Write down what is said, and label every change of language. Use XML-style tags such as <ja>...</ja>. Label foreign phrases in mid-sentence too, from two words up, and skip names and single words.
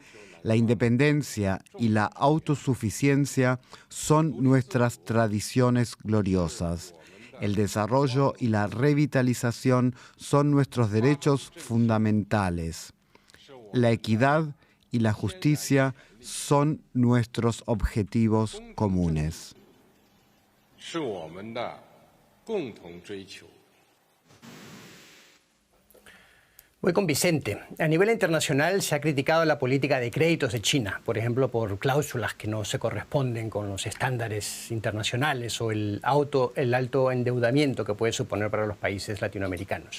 <es>La independencia y la autosuficiencia son nuestras tradiciones gloriosas. El desarrollo y la revitalización son nuestros derechos fundamentales. La equidad y la justicia son nuestros objetivos comunes.</es> <zh>是我们的共同追求。</zh> <es>Voy con Vicente. A nivel internacional se ha criticado la política de créditos de China, por ejemplo, por cláusulas que no se corresponden con los estándares internacionales o el alto endeudamiento que puede suponer para los países latinoamericanos.</es>